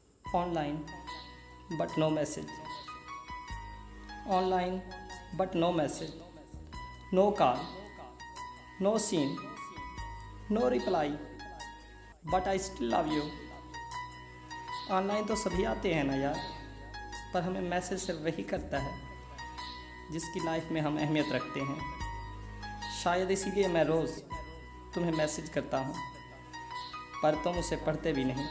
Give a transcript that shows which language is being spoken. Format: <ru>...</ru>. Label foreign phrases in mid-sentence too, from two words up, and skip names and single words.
<en>Online, but no message. Online, but no message. No call, no scene, no reply. But I still love you.</en> <hi>ऑनलाइन तो सभी आते हैं ना यार, पर हमें मैसेज सिर्फ वही करता है जिसकी लाइफ में हम अहमियत रखते हैं। शायद इसीलिए मैं रोज़ तुम्हें मैसेज करता हूँ, पर तुम उसे पढ़ते भी नहीं।</hi>